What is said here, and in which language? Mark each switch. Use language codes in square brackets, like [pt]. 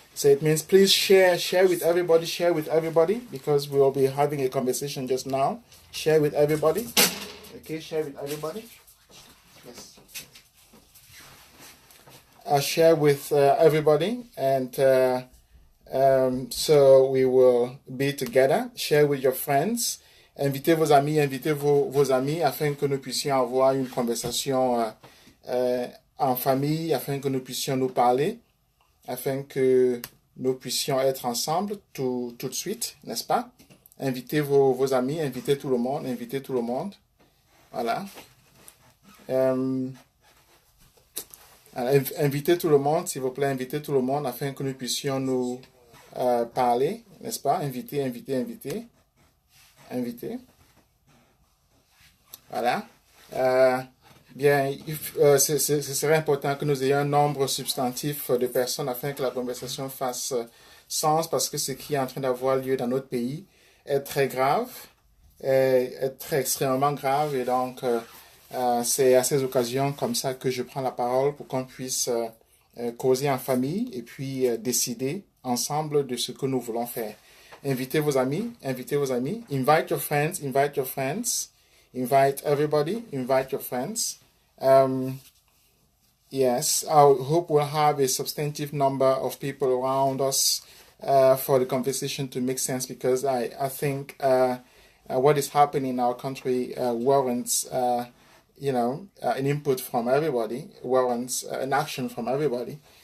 [en] So it means please share with everybody, because we will be having a conversation just now. Share with everybody. Okay, share with everybody. Yes. Share with everybody, and so we will be together. Share with your friends. [fr] Invitez vos amis, invitez vos amis afin que nous puissions avoir une conversation en famille, afin que nous puissions nous parler, afin que nous puissions être ensemble tout de suite, n'est-ce pas? Invitez vos amis, invitez tout le monde, invitez tout le monde. Voilà. Invitez tout le monde, s'il vous plaît, invitez tout le monde afin que nous puissions nous parler, n'est-ce pas? Invitez, invitez, invitez. Invité. Voilà. Bien, ce serait important que nous ayons un nombre substantif de personnes afin que la conversation fasse sens, parce que ce qui est en train d'avoir lieu dans notre pays est très grave, est très extrêmement grave, et donc c'est à ces occasions comme ça que je prends la parole pour qu'on puisse causer en famille et puis décider ensemble de ce que nous voulons faire. Invitez vos amis, invitez vos amis. [en] Invite your friends, invite your friends. Invite everybody, invite your friends. Yes, I hope we'll have a substantive number of people around us for the conversation to make sense, because I think what is happening in our country warrants, an input from everybody, warrants an action from everybody.